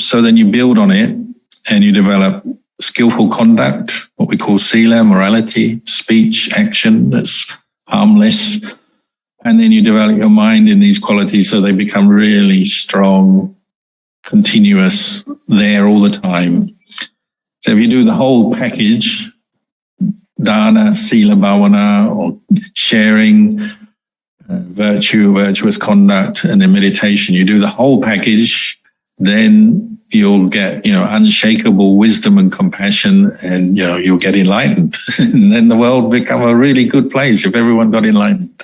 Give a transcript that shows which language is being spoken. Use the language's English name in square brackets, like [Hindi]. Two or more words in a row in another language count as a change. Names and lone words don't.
[English] So then you build on it and you develop skillful conduct, what we call sila, morality, speech, action that's harmless. And then you develop your mind in these qualities so they become really strong, continuous, there all the time. So if you do the whole package, [Pali] dana, sila, bhavana, [English] or sharing, virtue, virtuous conduct, and then meditation, you do the whole package, then you'll get, unshakable wisdom and compassion, and, you'll get enlightened. And then the world will become a really good place if everyone got enlightened.